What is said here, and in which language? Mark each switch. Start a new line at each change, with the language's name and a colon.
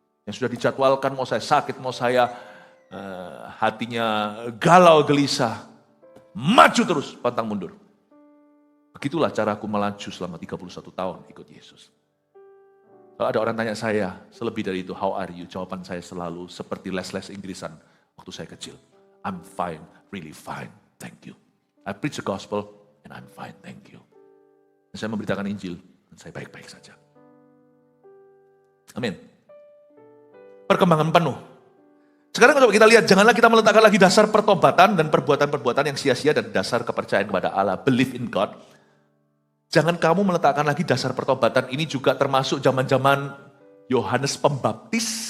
Indonesian: Yang sudah dijadwalkan, mau saya sakit, mau saya hatinya galau gelisah. Maju terus, pantang mundur. Begitulah caraku melaju selama 31 tahun ikut Yesus. Kalau ada orang tanya saya, selebih dari itu,
English: how are you?
Indonesian: Jawaban saya selalu seperti les-les Inggrisan waktu saya kecil.
English: I'm fine, really fine, thank you. I preach the gospel and I'm fine, thank you.
Indonesian: Dan saya memberitakan Injil dan saya baik-baik saja. Amin. Perkembangan penuh. Sekarang coba kita lihat, janganlah kita meletakkan lagi dasar pertobatan dan perbuatan-perbuatan yang sia-sia dan dasar kepercayaan kepada Allah.
English: Believe in God.
Indonesian: Jangan kamu meletakkan lagi dasar pertobatan, ini juga termasuk zaman-zaman Yohanes Pembaptis.